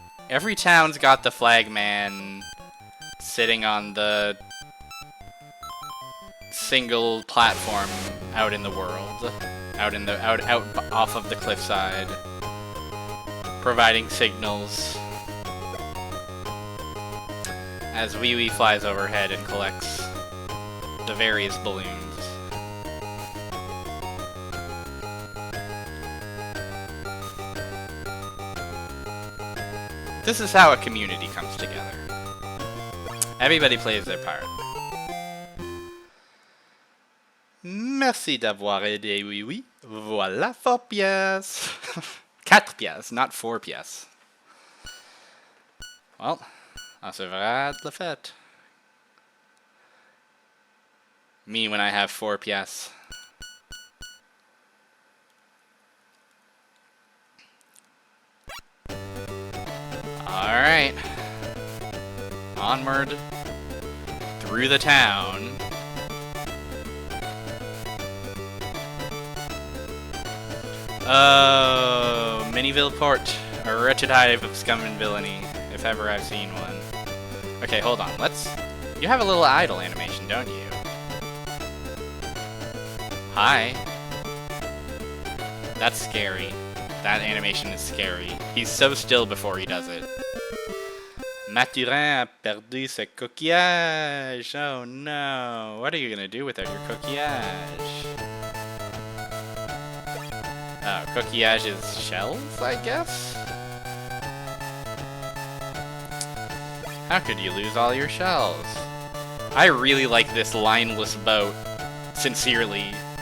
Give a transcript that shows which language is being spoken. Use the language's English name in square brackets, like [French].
[English] Every town's got the flagman sitting on the single platform out in the world, out off of the cliffside, providing signals as Wee Wee flies overhead and collects the various balloons. This is how a community comes together. Everybody plays their part. [French] Merci d'avoir aidé, oui, oui. Voilà 4 pièces. [English] 4 pièces, not 4 pièces. [French] Well, on se verra de la fête. [English] Me when I have 4 pièces. Alright. Onward through the town. Oh, Miniville Port, a wretched hive of scum and villainy, if ever I've seen one. Okay, hold on, you have a little idle animation, don't you? Hi. That's scary. That animation is scary. He's so still before he does it. [French] Mathurin a perdu ses coquillages. [English] Oh no. What are you gonna do without your coquillage? Oh, coquillage is shells, I guess? How could you lose all your shells? I really like this lineless boat. Sincerely.